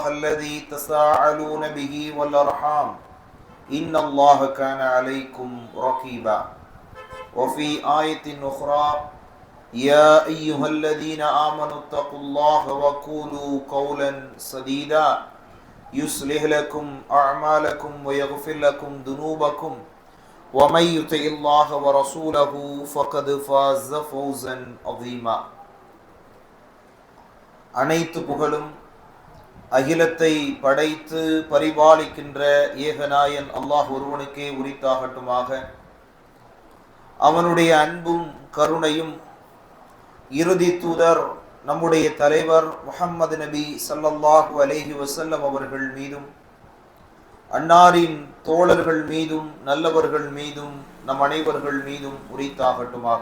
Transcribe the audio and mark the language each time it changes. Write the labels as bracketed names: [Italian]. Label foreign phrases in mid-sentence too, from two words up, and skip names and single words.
[Arabic] الذي تساءلون به والأرحام إن الله كان عليكم رقيبا وفي آية أخرى يا أيها الذين آمنوا اتقوا الله وقولوا قولا سديدا يصلح لكم أعمالكم ويغفر لكم ذنوبكم ومن يطع الله ورسوله فقد فاز فوزا عظيما. [Tamil] அனைத்து புகழும் அகிலத்தை படைத்து பரிபாலிக்கின்ற ஏகநாயன் அல்லாஹ் ஒருவனுக்கே உரித்தாகட்டுமாக. அவனுடைய அன்பும் கருணையும் இறுதி தூதர் நம்முடைய தலைவர் முஹம்மது நபி [Arabic] صلى الله عليه وسلم [Tamil] அவர்கள் மீதும் அன்னாரின் தோழர்கள் மீதும் நல்லவர்கள் மீதும் நம் அனைவர்கள் மீதும் உரித்தாகட்டுமாக.